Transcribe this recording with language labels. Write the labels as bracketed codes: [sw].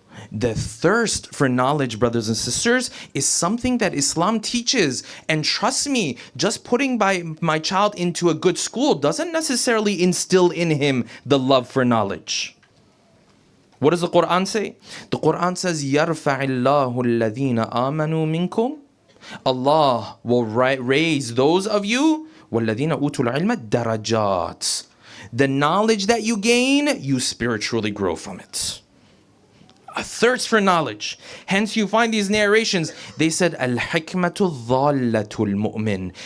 [en] The thirst for knowledge, brothers and sisters, is something that Islam teaches. And trust me, just putting my child into a good school doesn't necessarily instill in him the love for knowledge. What does the Quran say? The Quran says, [ar] يَرْفَعِ اللَّهُ الَّذِينَ آمَنُوا مِنْكُمْ. [en] Allah will raise those of you, [ar] وَالَّذِينَ أُوتُوا الْعِلْمَ دَرَجَاتٍ. [en] The knowledge that you gain, you spiritually grow from it. A thirst for knowledge. Hence you find these narrations. They said, [ar] Al-hikmatu dhallatul mu'min.